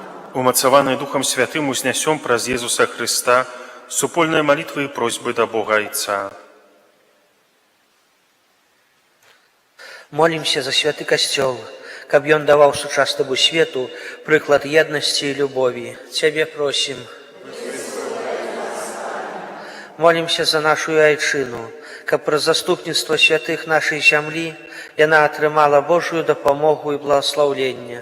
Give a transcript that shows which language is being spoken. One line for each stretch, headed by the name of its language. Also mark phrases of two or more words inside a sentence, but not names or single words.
Belarusian: умацаваныя Духам Святым, узнесем праз Иисуса Христа супольныя молитвы и просьбы до Бога Отца. Молимся за святы Касцёл, каб ён даваў сучаснаму свету прыклад еднасці і любові. Цябе просім. Молимся за нашу айчыну, каб праз заступніцтва святых нашай зямлі яна атрымала Божую дапамогу і благаслаўленне.